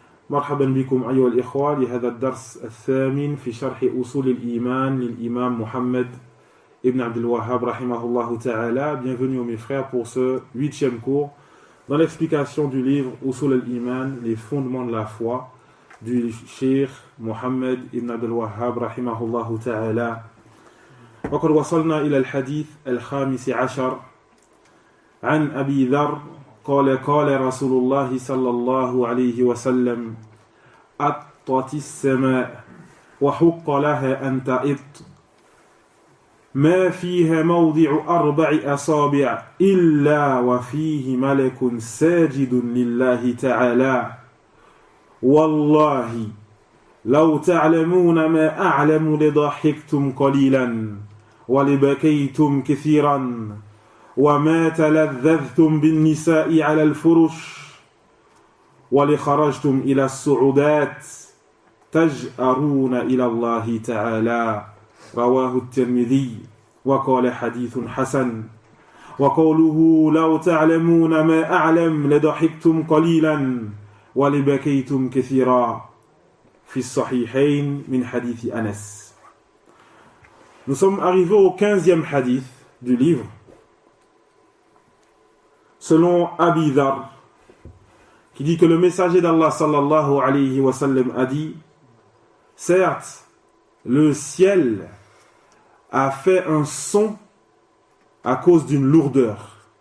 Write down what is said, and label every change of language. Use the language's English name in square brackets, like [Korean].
[Arabic] مرحبا بكم أيها الإخوة لهذا الدرس الثامن في شرح أصول الإيمان للإمام محمد ibn Abdul Wahhab rahimahullah ta'ala. [French] Bienvenue mes frères pour ce 8e cours dans l'explication du livre Usul al-Iman, les fondements de la foi du Cheikh Muhammad ibn Abdul Wahhab [Arabic] rahimahullah ta'ala. وقد وصلنا إلى الحديث الخامس عشر عن أبي ذر قال رسول الله صلى الله عليه وسلم أطت السماء وحق لها أن تئط ما فيها موضع 4 أصابع إلا وفيه ملك ساجد لله تعالى والله لو تعلمون ما أعلم لضحكتم قليلا ولبكيتم كثيرا وما تلذذتم بالنساء على الفرش ولخرجتم إلى الصعودات تجأرون إلى الله تعالى. رواه الترمذي وقال حديث حسن. وقوله لو تعلمون ما أعلم لضحكتم قليلا ولبكيتم كثيرا في الصحيحين من حديث أنس. [French] Nous sommes arrivés au 15e hadith du livre. Selon Abi Dhar, qui dit que le messager d'Allah [Arabic] sallallahu alayhi wa sallam [French] a dit: certes, le ciel a fait un son à cause d'une lourdeur.